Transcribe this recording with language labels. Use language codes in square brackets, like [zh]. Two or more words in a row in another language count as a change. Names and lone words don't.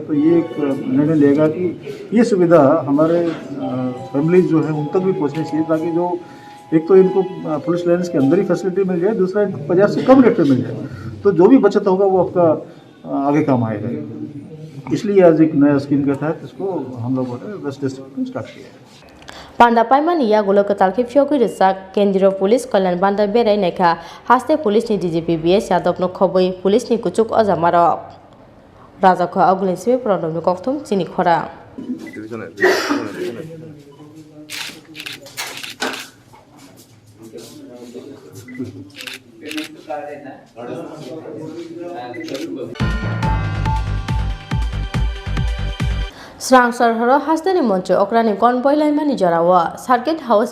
[hi] तो ये एक निर्णय लेगा कि ये सुविधा हमारे फैमिलीज जो है उन तक भी पहुँचनी चाहिए, ताकि जो एक तो इनको [en] police lines [hi] के अंदर ही फैसिलिटी मिल जाए, दूसरा इनको बाजार से कम रेट पे मिल जाए, तो जो भी बचत होगा वो आपका आगे काम आएगा। इसलिए आज एक नया स्कीम के तहत इसको हम लोगों ने वेस्ट डिस्ट्रिक्ट में स्टार्ट किया है। [trp] बान्दा पाइमानि या गोलक तालखि फ्योगै रजाक केंद्रीय पुलिस कल्याण बान्दा बेरायनायखा हास्ते पुलिस नि डीजीपी बीएस यादव नो खबै पुलिस नि कुचुक अजामारक राजाखौ आगुलिसिमे प्रदमनि कक्थुम चिनि खरा स्रां सरहर हास्तेनि मन्त्री अक्रानि कनबय लाइमानि जराव [en] circuit house